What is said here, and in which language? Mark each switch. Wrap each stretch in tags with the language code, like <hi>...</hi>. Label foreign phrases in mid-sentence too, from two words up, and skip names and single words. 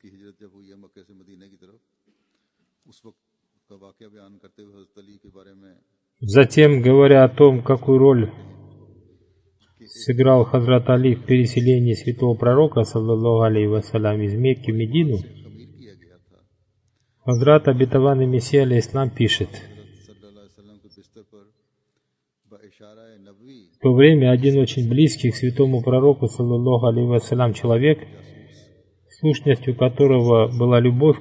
<hi>हिजरत जब हुई है मक्के से मदीने की तरफ, उस वक्त का वाक़या बयान करते हुए हज़रत अली के बारे में</hi> <ru>Затем, говоря о том, какую роль сыграл Хазрат Али в переселении святого пророка,</ru> <ar>صلى الله عليه وسلم,</ar> <ru>из Мекки в Медину, Хазрат обетованный Мессия алейхиссалам пишет: в то время один очень близкий к святому пророку,</ru> <ar>صلى الله عليه وسلم,</ar> <ru>человек, сущностью которого была любовь</ru>